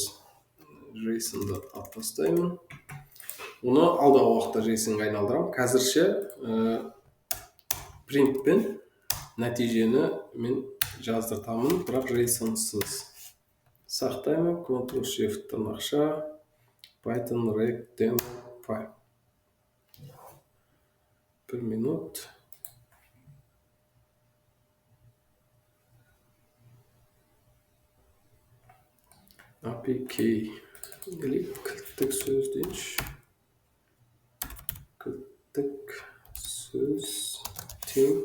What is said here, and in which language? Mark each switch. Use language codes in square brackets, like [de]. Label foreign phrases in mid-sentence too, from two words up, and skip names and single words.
[kk] JSON-ды алып тастаймын. Оны алдағы уақытта JSON-ға айналдырам. Қазірше принтпен нәтижені мен жаздыртамын, бірақ JSON-сыз сақтаймын. Ctrl-Shift тырнақша, [en] Python rec demo file. [kk] 1 минут. APK или кілттік сөз дейінші. Кілттік сөз тең.